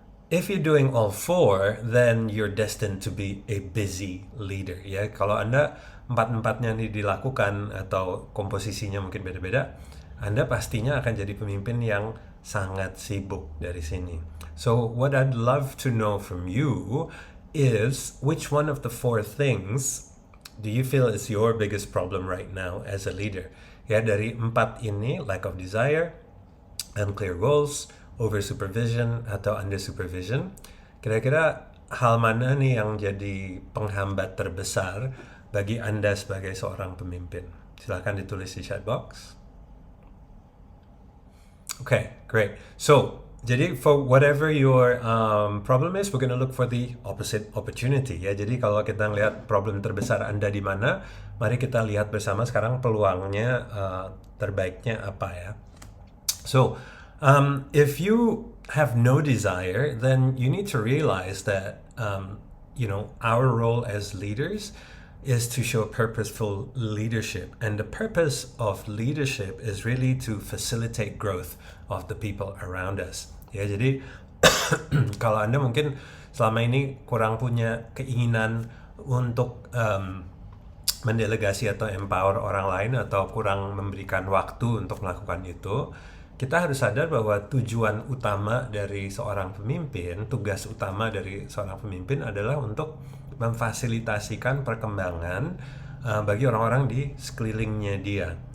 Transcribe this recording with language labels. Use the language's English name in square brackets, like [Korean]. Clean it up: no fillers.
[English] If you're doing all four, then you're destined to be a busy leader. [Indonesian] Ya, kalau Anda empat-empatnya ini dilakukan atau komposisinya mungkin beda-beda, Anda pastinya akan jadi pemimpin yang sangat sibuk dari sini. [English] So what I'd love to know from you is which one of the four things do you feel is your biggest problem right now as a leader? [Indonesian] Ya, dari 4 ini, lack of desire, unclear goals, over supervision atau under supervision, kira-kira hal mana nih yang jadi penghambat terbesar bagi Anda sebagai seorang pemimpin? Silahkan ditulis di chat box. [English] Okay, great. So, jadi for whatever your problem is, we're gonna look for the opposite opportunity. [Indonesian] Ya, jadi kalau kita lihat problem terbesar Anda di mana, mari kita lihat bersama sekarang peluangnya terbaiknya apa ya. [English] So, if you have no desire, then you need to realize that our role as leaders is to show purposeful leadership. And the purpose of leadership is really to facilitate growth of the people around us. [Indonesian] Ya, jadi kalau Anda mungkin selama ini kurang punya keinginan untuk mendelegasi atau empower orang lain atau kurang memberikan waktu untuk melakukan itu, kita harus sadar bahwa tujuan utama dari seorang pemimpin, tugas utama dari seorang pemimpin adalah untuk memfasilitasikan perkembangan bagi orang-orang di sekelilingnya dia.